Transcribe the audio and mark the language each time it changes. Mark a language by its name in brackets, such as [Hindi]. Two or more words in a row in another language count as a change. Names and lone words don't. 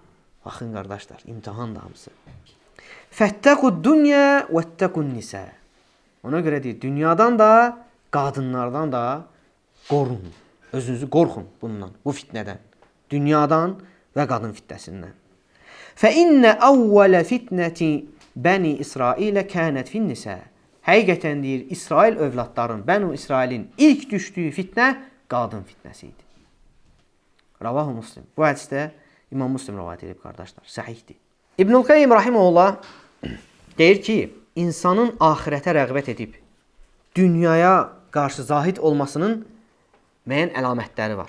[Azerbaijani] Baxın, qardaşlar, imtihan da hamısı. [Arabic] فاتقوا الدنيا واتقوا النساء. [Azerbaijani] Ona görə deyir, dünyadan da, qadınlardan da qorun. Özünüzü qorxun bundan, bu fitnədən. Dünyadan və qadın fitnəsindən. [Arabic] فَإِنَّ أَوَّلَ فِتْنَةِ بَنِي إِسْرَائِيلَ كَانَتْ فِي النِّسَاءِ. [Azerbaijani] Həqiqətən deyir, İsrail övladların, Bənu İsrailin ilk düşdüyü fitnə qadın fitnəsi idi. [Arabic] رواه مسلم. [Azerbaijani] Bu hədisdə İmam Muslim rivayət edib, qardaşlar. Səhihdir. İbnül Qayyim rahimehullah deyir ki, insanın axirətə rəğbət edib dünyaya qarşı zahid olmasının müəyyən əlamətləri var.